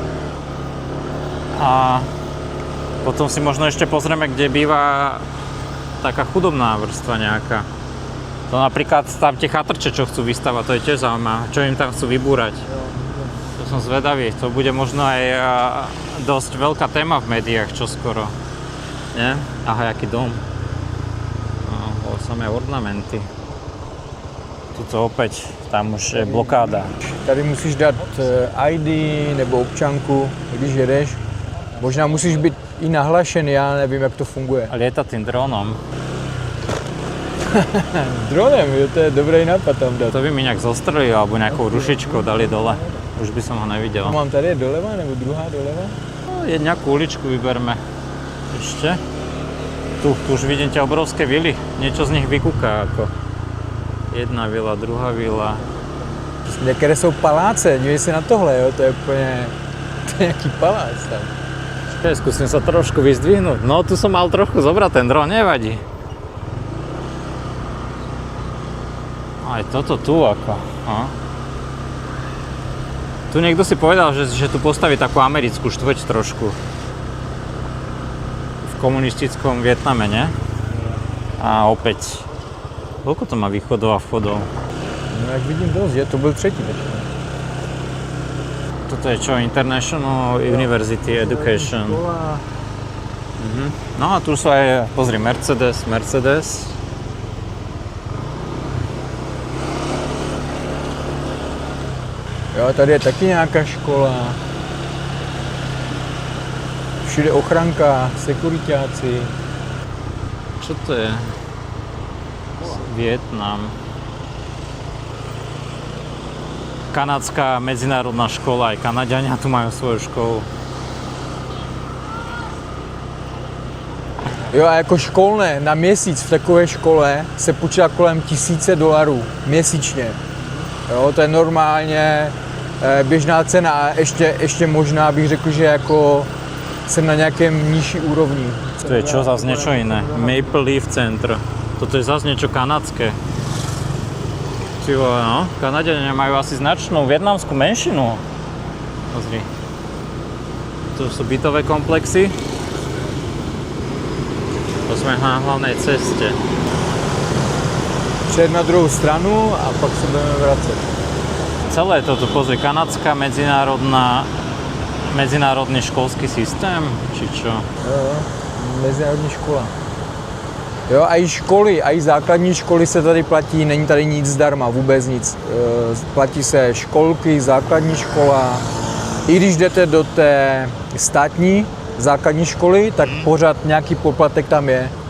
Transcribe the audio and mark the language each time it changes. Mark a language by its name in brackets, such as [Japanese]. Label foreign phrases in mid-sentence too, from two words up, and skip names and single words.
[Slovak] A potom si možno ešte pozrieme, kde býva taká chudobná vrstva nejaká. To napríklad tam tie chatrče, čo chcú vystavať, to je tiež zaujímavé. Čo im tam chcú vybúrať. To som zvedavý. To bude možno aj dosť veľká téma v médiách čoskoro. Nie? Aha, jaký dom. No, samé ornamenty. Tuto opäť, tam už je blokáda. [Czech] Tady musíš dát ID nebo občanku, když jedeš. Možná musíš být i nahlašený, já nevím, jak to funguje. [Slovak] A lieta tým dronom. [Czech] Dronem, jo, to je dobrý nápad tam dát. [Slovak] To by mi nejak zostrelili, alebo nejakou rušičkou dali dole. Už by som ho nevidel. [Czech] Mám tady doleva, nebo druhá doleva? [Slovak] No, nejakú uličku vyberme. Ešte. Tu už vidím tie obrovské vily. Niečo z nich vykúka ako. Jedna vila, druhá vila. [Czech] Některé jsou paláce, dívej se na tohle, jo, to je úplně, to je nějaký palác tam. [Slovak] Čakaj, skúsim sa trošku vyzdvihnúť. No, tu som mal trochu zobrať ten dron, nevadí. Aj toto tu ako. No. Tu niekto si povedal, že tu postaví takú americkú štvrť trošku. V komunistickom Vietname, ne? A opäť. Koľko to má východov a vchodov? [Czech] No jak vidím dost, že to byl třetí teď. [Slovak] Toto je čo? International University Education. No a tu sú aj, pozri, Mercedes. [Czech] Jo, tady je taky nějaká škola. všude ochranka, sekuritáci. [Slovak] Čo to je? Vietnam. Kanadská medzinárodná škola, aj Kanaďania tu majú svoju školu. [Czech] Jo, a jako školné na měsíc v takové škole se počítá kolem $1000 měsíčně. Jo, to je normálně běžná cena a ještě možná bych řekl, že jako jsem na nějakém nižší úrovni. [Slovak] To je čo zase niečo iné. Maple Leaf Center. Toto je zase niečo kanadské. [Czech] Ty vole, no. [Slovak] Kanadiania majú asi značnú vietnamskú menšinu. Pozri. To sú bytové komplexy. To sme na hlavnej ceste. [Czech] Přejed na druhou stranu a pak se budeme vracet. [Slovak] Celé toto, pozri, kanadská medzinárodný školský systém, či čo? [Czech] Jo, mezinárodní škola. Jo, a i školy, a i základní školy se tady platí, není tady nic zdarma, vůbec nic. Platí se školky, základní škola. I když jdete do té státní základní školy, tak pořád nějaký poplatek tam je.